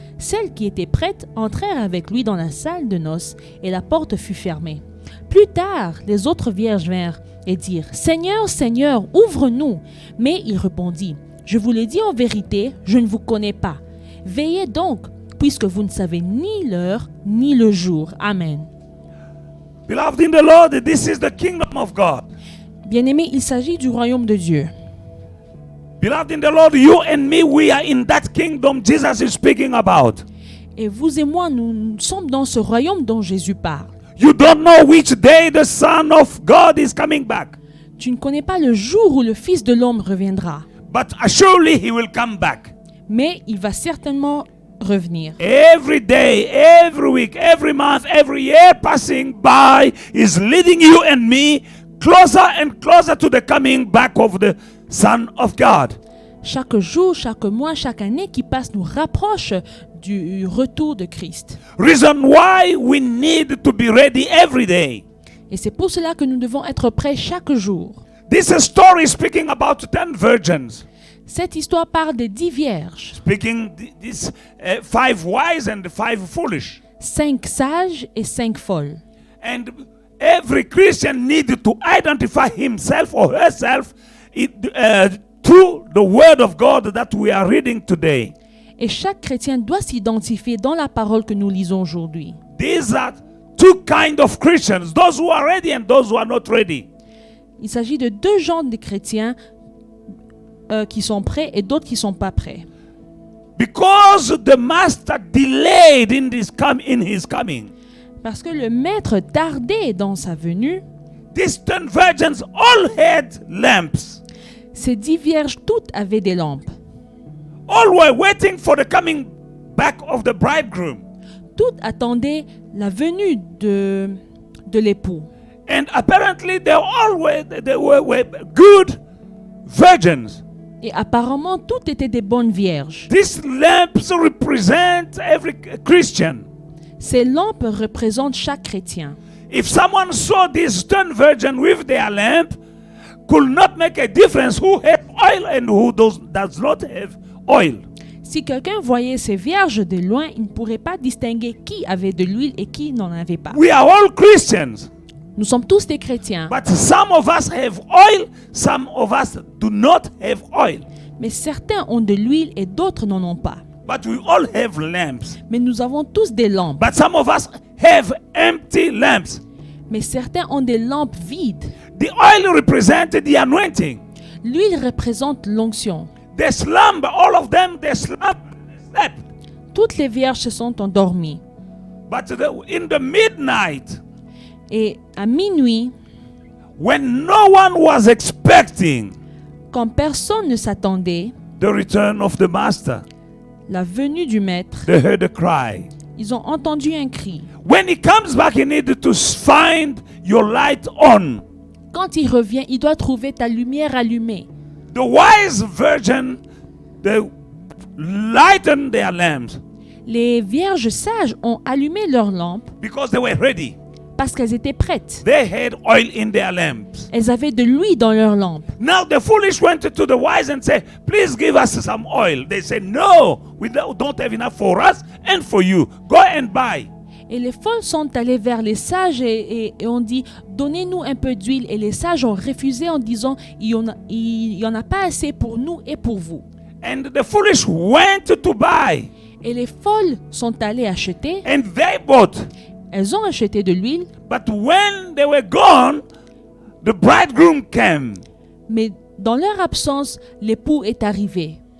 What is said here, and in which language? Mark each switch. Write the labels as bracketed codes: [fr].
[fr] Celles qui étaient prêtes entrèrent avec lui dans la salle de noces, et la porte fut fermée. Plus tard, les autres vierges vinrent et dirent « Seigneur, Seigneur, ouvre-nous » Mais il répondit « Je vous l'ai dit en vérité, je ne vous connais pas. Veillez donc, puisque vous ne savez ni l'heure ni le jour. » Amen. [en] Beloved in the Lord, this is the kingdom of God. [fr] Bien-aimés, il s'agit du royaume de Dieu. [en] Beloved in the Lord, you and me, we are in that kingdom Jesus is speaking about. [fr] Et vous et moi, nous sommes dans ce royaume dont Jésus parle. [en] You don't know which day the Son of God is coming back. [fr] Tu ne connais pas le jour où le Fils de l'homme reviendra. [en] But surely he will come back. [fr] Mais il va certainement revenir. [en] Every day, every week, every month, every year passing by is leading you and me closer and closer to the coming back of the Son of God. [fr] Chaque jour, chaque mois, chaque année qui passe nous rapproche du retour de Christ. [en] Reason why we need to be ready every day. [fr] Et c'est pour cela que nous devons être prêts chaque jour. [en] This story speaking about 10 virgins. [fr] Cette histoire parle des 10 vierges, [en] Speaking these 5 wise and 5 foolish. [fr] 5 sages et 5 folles. [en] And every Christian needs to identify himself or herself through the word of God that we are reading today. [fr] Et chaque chrétien doit s'identifier dans la parole que nous lisons aujourd'hui. [en] These are 2 kinds of Christians, those who are ready and those who are not ready. [fr] Il s'agit de 2 genres de chrétiens qui sont prêts et d'autres qui ne sont pas prêts. [en] Because the master delayed in his coming. [fr] Parce que le maître tardait dans sa venue, [en] These 10 virgins all had lamps. [fr] ces 10 vierges toutes avaient des lampes. [en] All were waiting for the coming back of the bridegroom. [fr] Toutes attendaient la venue de l'époux. [en] And apparently they were good virgins. [fr] Et apparemment, toutes étaient des bonnes vierges. [en] These lamps represent every Christian. [fr] Ces lampes représentent chaque chrétien. [en] If someone saw these 10 virgins with their lamp, could not make a difference who had oil and who does not have oil. [fr] Si quelqu'un voyait ces vierges de loin, il ne pourrait pas distinguer qui avait de l'huile et qui n'en avait pas. [en] We are all Christians, [fr] Nous sommes tous des chrétiens, [en] but some of us have oil, some of us do not have oil. [fr] mais certains ont de l'huile et d'autres n'en ont pas. [en] But we all have lamps. [fr] Mais nous avons tous des lampes, [en] But some of us have empty lamps. [fr] mais certains ont des lampes vides. [en] The oil represents the anointing. [fr] L'huile représente l'onction. [en] They slumber, all of them, they slept. [fr] Toutes les vierges se sont endormies. [en] But in the midnight, [fr] Et à minuit, [en] when no one was expecting [fr] quand personne ne s'attendait, [en] the return of the master, [fr] la venue du maître, [en] they heard a cry. [fr] ils ont entendu un cri. [en] When he comes back, he needed to find your light on. [fr] Quand il revient, il doit trouver ta lumière allumée. [en] The wise virgin, they lightened their lamps [fr] Les vierges sages ont allumé leurs lampes [en] because they were ready. [fr] parce qu'elles étaient prêtes. [en] They had oil in their lamps. [fr] Elles avaient de l'huile dans leurs lampes. [en] Now the foolish went to the wise and said, please give us some oil. They said, no, we don't have enough for us and for you. Go and buy. [fr] Et les folles sont allées vers les sages et ont dit, donnez-nous un peu d'huile. Et les sages ont refusé en disant, il y en a pas assez pour nous et pour vous. [en] And the foolish went to buy. [fr] Et les folles sont allées acheter. [en] And they bought. [fr] Elles ont acheté de l'huile. [en] But when they were gone, the bridegroom came. [fr] Mais dans leur absence, l'époux est arrivé.